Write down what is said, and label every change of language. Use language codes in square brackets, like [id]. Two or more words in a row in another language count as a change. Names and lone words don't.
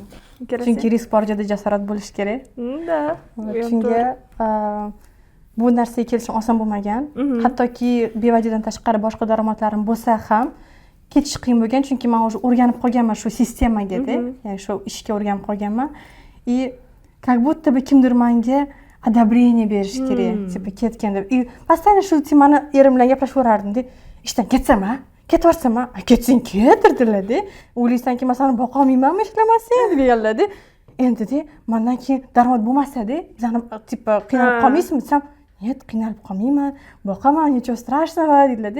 [uz] Chunki risk bor joyda jasorat bo'lishi kerak. Chunki bu narsaga kelishim oson bo'lmagan. Hattoki BYDdan tashqari boshqa daromadlarim bo'lsa ham ketish qiyin bo'lgan, chunki men уже o'rganib qolganman shu sistemaga-da, ya'ni shu ishga o'rganib qolganman. [ru] Как будто бы [uz] kimdir menga одобрение berish kerak, tipa ketgan deb. Постоянно shu temani erim bilan gaplashaverardim-da. Ishdan ketsam-a, ketaversam-a, ketsang ketirdilar-da. O'ylaysanki, men seni boqa olmaymanmi ishlamasang deganlar-da. Endi-da, mendan keyin daromad bo'lmasa-da, bizani tipa qiynalib qolmaysizmi desam, "Нет, qiynalib qolmayman, boqaman, nechun strashного" dedilar-da.